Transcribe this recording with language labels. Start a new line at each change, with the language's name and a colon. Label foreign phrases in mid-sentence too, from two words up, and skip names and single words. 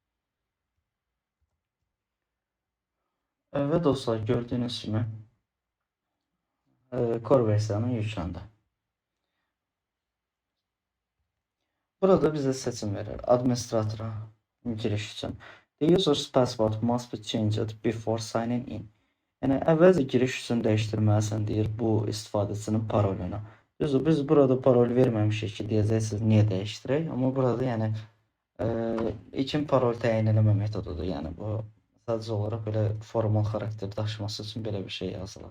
Azerbaijani: Və dostlar, gördüyünüz kimi core versiyanı yükləndi. Burada bizə seçim verir. Administratora giriş üçün.
English: The user's password must be changed before signing in.
Azerbaijani: Yəni, əvvəlcə giriş üçün dəyişdirməlisən, deyir, bu istifadəçinin parolunu. Düzdür, biz burada parol verməmişik ki, deyəcəksiniz, niyə dəyişdirək? Amma burada, yəni, ilkin parol təyin eləmə metodudur. Yəni, bu sadəcə olaraq belə formal xarakter daşıması üçün belə bir şey yazılır.